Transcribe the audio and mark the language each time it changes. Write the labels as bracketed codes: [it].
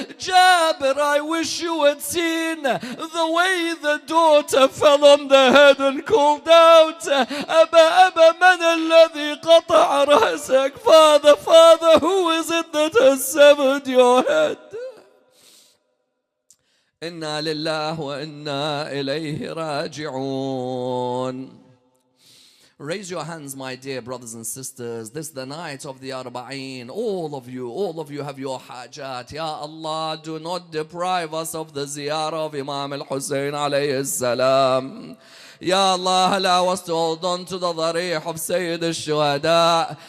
[en] Jabir, I wish you had seen the way the daughter fell on the head and called out, [ar] Abba, Abba, man alladhi قطع رأسك. [en] Father, Father, who is it that has severed your head? [ar] إنا لله وإنا إليه راجعون. [en] Raise your hands, my dear brothers and sisters. This is the night of the Arba'in. All of you have your hajat. Ya Allah, do not deprive us of the ziyarah of Imam al-Hussain alayhi salam. Ya Allah, allow us to hold on to the dharih of Sayyid al-Shuhada.